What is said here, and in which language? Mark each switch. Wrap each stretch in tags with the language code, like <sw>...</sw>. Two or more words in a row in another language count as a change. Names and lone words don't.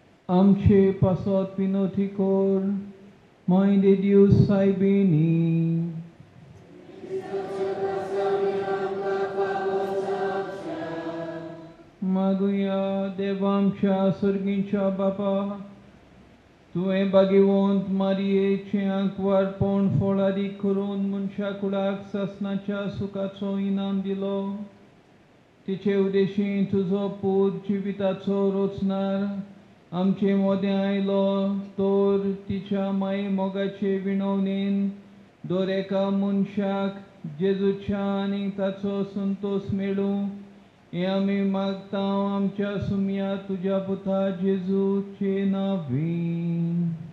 <kok>Amche pasot pinotikor,</kok> <pt>Mãe de Deus</pt> <kok>sai beni. Maguia devamcha surgincha bapa, तुवें भाग्यवंत मारयेचें आंकवारपण फळादी करून मनशा कुळाक सासणाच्या सुखाचो इनाम दिलो. तिचे उद्देशीं तुजो पूत जिविताचो रोचणार आमचे मोदें आयलो तर तिच्या माये मोगाचे विणवणेन दर एका मनशाक जेजूच्या आनी ताचो संतोष मेळूं हें आमी मागता आमच्या सुमया तुज्या पुता जेजूचे नांवीन.</kok>